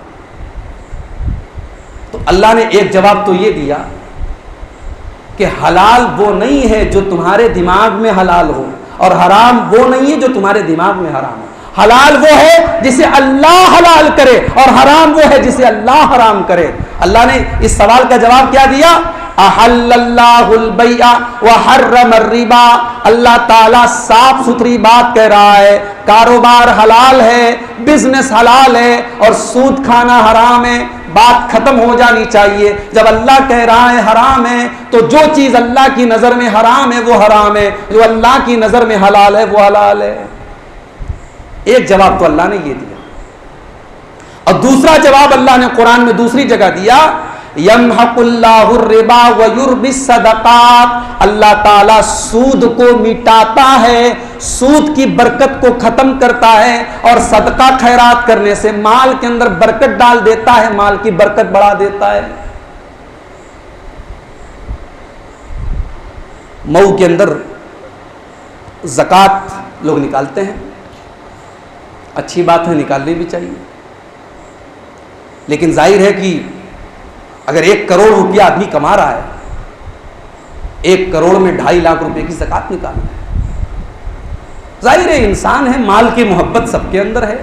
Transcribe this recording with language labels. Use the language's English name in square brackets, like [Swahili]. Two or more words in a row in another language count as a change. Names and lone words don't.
[Hindi] तो अल्लाह ने एक जवाब तो यह दिया कि हलाल वो नहीं है जो तुम्हारे दिमाग में हलाल हो, और हराम वो नहीं है जो तुम्हारे दिमाग में हराम हो। हलाल वो है जिसे अल्लाह हलाल करे, और हराम वो है जिसे अल्लाह हराम करे। अल्लाह ने इस सवाल का जवाब क्या दिया? [Arabic] أحل الله البيع وحرم الربا. [Hindi] अल्लाह ताला साफ सुथरी बात कह रहा है, कारोबार हलाल है, बिजनेस हलाल है, और सूद खाना हराम है। बात खत्म हो जानी चाहिए। जब अल्लाह कह रहा है हराम है, तो जो चीज अल्लाह की नजर में हराम है वो हराम है, जो अल्लाह की नजर में हलाल है वो हलाल है। एक जवाब तो अल्लाह ने ये दिया। और दूसरा जवाब अल्लाह ने कुरान में दूसरी जगह दिया, [Arabic] يمحق الله الربا ويربي الصدقات, [Hindi] अल्लाह ताला सूद को मिटाता है, सूद की बरकत को खत्म करता है और सदका खैरात करने से माल के अंदर बरकत डाल देता है, माल की बरकत बढ़ा देता है। मऊ के अंदर ज़कात लोग निकालते हैं, अच्छी बात है, निकालनी भी चाहिए, लेकिन जाहिर है कि अगर 1 करोड़ रुपया आदमी कमा रहा है, 1 करोड़ में 2.5 लाख रुपए की ज़कात निकालना है, जाहिर है इंसान है, माल की मोहब्बत सबके अंदर है।